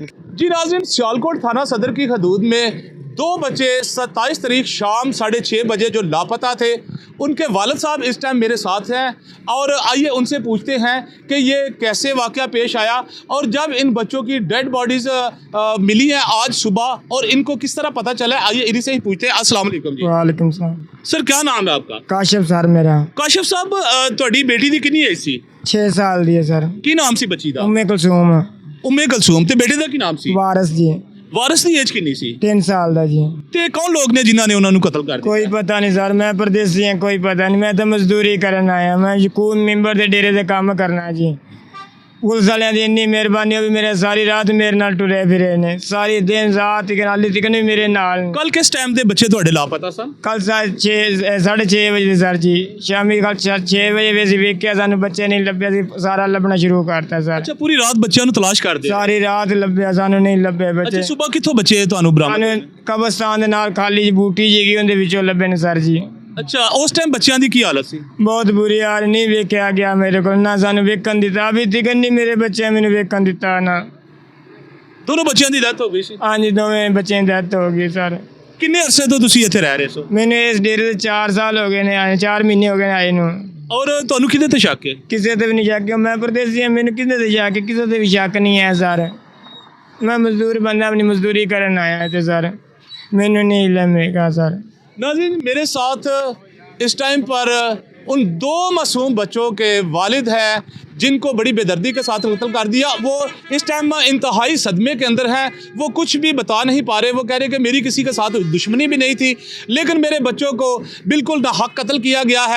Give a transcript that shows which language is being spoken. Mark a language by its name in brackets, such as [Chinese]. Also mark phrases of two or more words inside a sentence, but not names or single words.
[Urdu] جی ناظرین، سیالکوٹ تھانہ صدر کی حدود میں 2 بچے 27 تاریخ شام 6:30 بجے جو لاپتہ تھے، ان کے والد صاحب اس ٹائم میرے ساتھ ہیں اور آئیے ان سے پوچھتے ہیں کہ یہ کیسے واقعہ پیش آیا اور جب ان بچوں کی [English] dead bodies [Urdu] ملی ہیں آج صبح اور ان کو کس طرح پتہ چلا. آئیے انہی سے ہی پوچھتے ہیں. السلام علیکم جی. وعلیکم سلام. سر، کیا نام ہے آپ کا? کاشف سر میرا. [Punjabi] ਕਾਸ਼ਿਫ਼ ਸਾਹਬ, ਤੁਹਾਡੀ ਬੇਟੀ ਦੀ ਕਿਤਨੀ ਏਜ ਸੀ? 6 ਸਾਲ ਦੀ ਹੈ ਸਰ। ਕੀ ਨਾਮ ਸੀ ਬੱਚੀ ਦਾ? उम्मे कुलसूम। उम्मे कलसूम। ਤੇ ਬੇਟੇ ਦਾ ਕੀ ਨਾਮ ਸੀ? वारिस जी। ਵਾਰਿਸ ਦੀ ਏਜ ਕਿੰਨੀ ਸੀ? 3 ਸਾਲ ਦਾ ਜੀ। ਤੇ ਕੌਣ ਲੋਕ ਨੇ ਜਿਨ੍ਹਾਂ ਨੇ ਉਹਨਾਂ ਨੂੰ ਕਤਲ ਕਰ ਦਿੱਤਾ? ਕੋਈ ਪਤਾ ਨਹੀਂ ਸਰ, ਮੈਂ ਪਰਦੇਸੀ ਹਾਂ, ਕੋਈ ਪਤਾ ਨਹੀਂ। ਮੈਂ ਤੋ ਮਜ਼ਦੂਰੀ ਕਰਨ ਆਇਆ, ਮੈਂ ਯਕੂਨ ਮੈਂਬਰ ਦੇ ਡੇਰੇ ਤੇ ਕੰਮ ਕਰਨਾ ਜੀ। ਪੁਲਿਸ ਵਾਲਿਆਂ ਦੀ ਇੰਨੀ ਮਿਹਰਬਾਨੀ ਹੋ ਭੀ ਮੇਰੇ ਸਾਰੀ ਰਾਤ ਮੇਰੇ ਨਾਲ ਟੁਰੇ ਫਿਰੇ ਨੇ, ਸਾਰੀ ਦਿਨ ਰਾਤ ਹਾਲੀ ਤੱਕ ਭੀ ਮੇਰੇ ਨਾਲ। ਕੱਲ ਕਿਸ ਟਾਈਮ ਦੇ ਬੱਚੇ ਤੁਹਾਡੇ ਲਾਪਤਾ ਸਨ? ਕੱਲ 6:30 ਬਜੇ ਸਰ ਜੀ, ਸ਼ਾਮੀ ਕੱਲ 6 ਬਜੇ ਵੇ ਵੇਖਿਆ ਸਾਨੂੰ ਬੱਚੇ ਨਹੀਂ ਲੱਭੇ, ਸਾਰਾ ਲੱਭਣਾ ਸ਼ੁਰੂ ਕਰਤਾ ਸਰ। ਅੱਛਾ, ਪੂਰੀ ਰਾਤ ਬੱਚਿਆਂ ਨੂੰ ਤਲਾਸ਼ ਕਰਦੇ? ਸਾਰੀ ਰਾਤ ਲੱਭਿਆ ਸਾਨੂੰ ਨਹੀਂ ਲੱਭੇ ਅੱਛਾ, बच्चे। ਸਵੇਰ ਕਿੱਥੋਂ ਬੱਚੇ ਤੁਹਾਨੂੰ ਬਰਾਮਦ? ਸਾਨੂੰ ਕਬਰਸਤਾਨ ਦੇ ਨਾਲ ਖਾਲੀ ਜਿਹੀ ਬੂਟੀ ਜਿਹੀ ਉਹਦੇ ਵਿੱਚੋਂ ਲੱਭੇ ਨੇ ਸਰ ਜੀ। ਅੱਛਾ, ਉਸ ਟਾਈਮ ਬੱਚਿਆਂ ਦੀ ਕੀ ਹਾਲਤ ਸੀ? ਬਹੁਤ ਬੁਰੀ ਹਾਲ, ਨਹੀਂ ਵੇਖਿਆ ਗਿਆ ਮੇਰੇ ਕੋਲ, ਨਾ ਸਾਨੂੰ ਵੇਖਣ ਦਿੱਤਾ, ਅਭੀ ਤੱਕ ਨਹੀਂ ਮੇਰੇ ਬੱਚੇ ਮੈਨੂੰ ਵੇਖਣ ਦਿੱਤਾ ਨਾ। ਦੋਨੋਂ ਬੱਚਿਆਂ ਦੀ ਡੈਥ ਹੋ ਗਈ ਸੀ? ਹਾਂਜੀ, ਦੋਵੇਂ ਬੱਚਿਆਂ ਦੀ ਡੈਥ ਹੋ ਗਈ ਸਰ। ਕਿੰਨੇ ਅਰਸੇ ਤੋਂ ਤੁਸੀਂ ਇੱਥੇ ਰਹਿ ਰਹੇ ਸੋ? ਮੈਨੂੰ ਇਸ ਡੇਰੇ ਤੇ 4 ਸਾਲ ਹੋ ਗਏ ਨੇ ਆਏ, 4 ਮਹੀਨੇ ਹੋ ਗਏ ਨੇ ਆਏ ਨੂੰ। ਔਰ ਤੁਹਾਨੂੰ ਕਿਹਦੇ ਤੇ ਸ਼ੱਕ ਹੈ? ਕਿਸੇ ਤੇ ਵੀ ਨਹੀਂ ਸ਼ੱਕ, ਮੈਂ ਪਰਦੇਸੀ ਹਾਂ, ਮੈਨੂੰ ਕਿਹਦੇ ਤੇ ਸ਼ੱਕ, ਕਿਸੇ ਤੇ ਵੀ ਸ਼ੱਕ ਨਹੀਂ ਹੈ ਸਰ। ਮੈਂ ਮਜ਼ਦੂਰ ਬੰਦਾ, ਆਪਣੀ ਮਜ਼ਦੂਰੀ ਕਰਨ ਆਇਆ ਇੱਥੇ ਸਰ, ਮੈਨੂੰ ਨਹੀਂ ਲਮੇਗਾ ਸਰ। [Urdu] ناظرین، میرے ساتھ اس ٹائم پر ان 2 معصوم بچوں کے والد ہیں جن کو بڑی بےدردی کے ساتھ قتل کر دیا. وہ اس ٹائم انتہائی صدمے کے اندر ہیں، وہ کچھ بھی بتا نہیں پا رہے. وہ کہہ رہے کہ میری کسی کے ساتھ دشمنی بھی نہیں تھی، لیکن میرے بچوں کو بالکل ناحق قتل کیا گیا ہے.